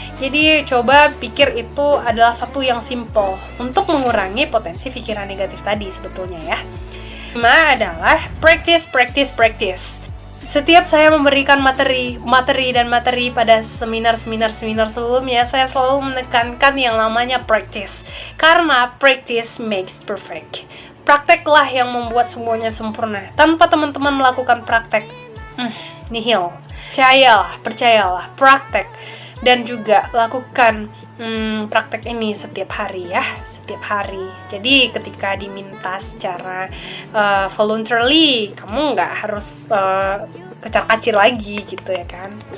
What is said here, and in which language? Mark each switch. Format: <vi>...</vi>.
<id>Jadi coba pikir itu adalah satu yang simple untuk mengurangi potensi pikiran negatif tadi sebetulnya ya. Pertama adalah practice. Setiap saya memberikan materi pada seminar sebelumnya, saya selalu menekankan yang namanya practice. Karena</id> <en>practice makes perfect.</en> <id>Prakteklah yang membuat semuanya sempurna. Tanpa teman-teman melakukan praktek, nihil. Percayalah, praktek. Dan juga lakukan praktek ini setiap hari ya. Setiap hari. Jadi ketika diminta secara voluntarily, kamu nggak harus kecar-kacir lagi gitu ya kan.</id>